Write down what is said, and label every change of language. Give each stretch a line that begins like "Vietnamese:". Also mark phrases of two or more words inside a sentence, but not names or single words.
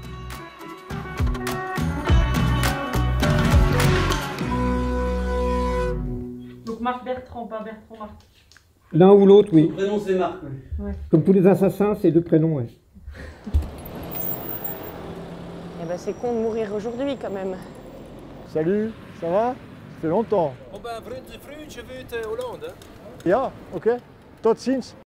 French: Donc Marc Bertrand, pas Bertrand Marc. L'un ou l'autre, oui. Son prénom c'est Marc. Ouais. Comme tous les assassins, c'est 2 prénoms, ouais. Eh ben c'est con de mourir aujourd'hui quand même. Salut, ça va? Ça fait longtemps. Oh ben, vriend, je veux Hollande.
Dutch: Ja, oké. Tot ziens.